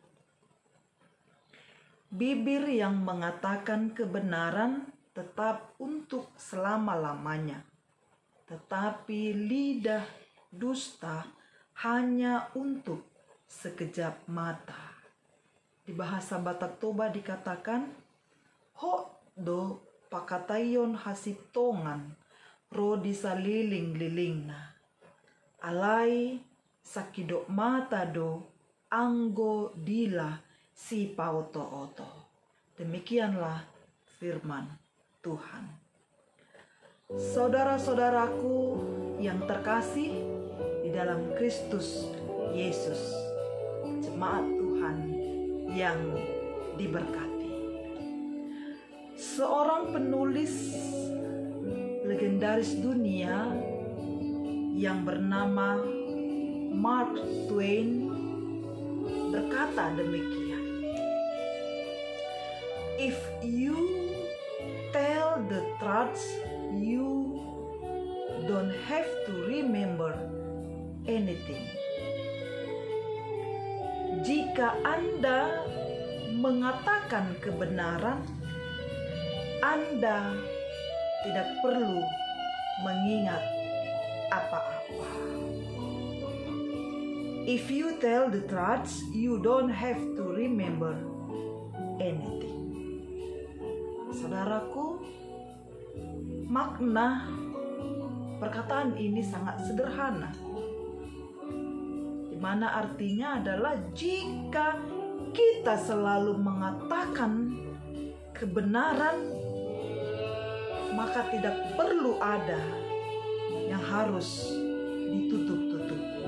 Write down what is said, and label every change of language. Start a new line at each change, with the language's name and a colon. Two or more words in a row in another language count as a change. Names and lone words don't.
Indonesian: Bibir yang mengatakan kebenaran tetap untuk selama-lamanya, tetapi lidah dusta hanya untuk sekejap mata. Di bahasa Batak Toba dikatakan,
Batak Toba: ho do pakatayon hasitongan rodi saliling-lilingna. Alai sakidok mata do anggo dila si pauto-oto.
Indonesian: Demikianlah firman Tuhan. Saudara-saudaraku yang terkasih di dalam Kristus Yesus, jemaat Tuhan yang diberkati. Seorang penulis legendaris dunia yang bernama Mark Twain berkata demikian.
English: If you tell the truth, you don't have to remember anything.
Indonesian: Jika Anda mengatakan kebenaran, Anda tidak perlu mengingat apa-apa.
English: If you tell the truth, you don't have to remember anything.
Indonesian: Saudaraku, makna perkataan ini sangat sederhana, di mana artinya adalah jika kita selalu mengatakan kebenaran, maka tidak perlu ada yang harus ditutup-tutupi.